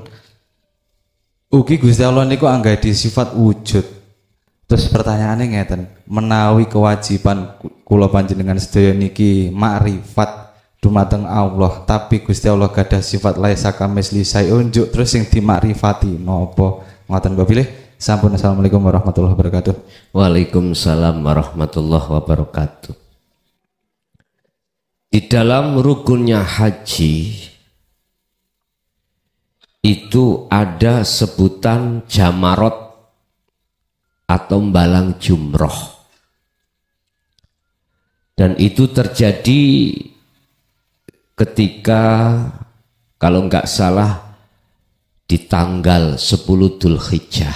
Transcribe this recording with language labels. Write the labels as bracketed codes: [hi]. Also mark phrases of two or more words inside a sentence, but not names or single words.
[jv] Ugi Gusti Allah niku anggede sifat wujud. Terus pertanyaannya ngeten, menawi kewajiban kula panjenengan sedaya niki makrifat dumateng Allah, tapi Gusti Allah gadah sifat [ar] ليس كمثله شيء [jv] juk terus sing dimakrifati napa? Ngoten Bapak pilih. Sampun. [ar] السلام عليكم ورحمة الله وبركاته. وعليكم السلام ورحمة الله وبركاته. [id] Di dalam rukunnya haji itu ada sebutan jamarot atau balang jumroh. Dan itu terjadi ketika kalau nggak salah di tanggal 10 Dzulhijjah.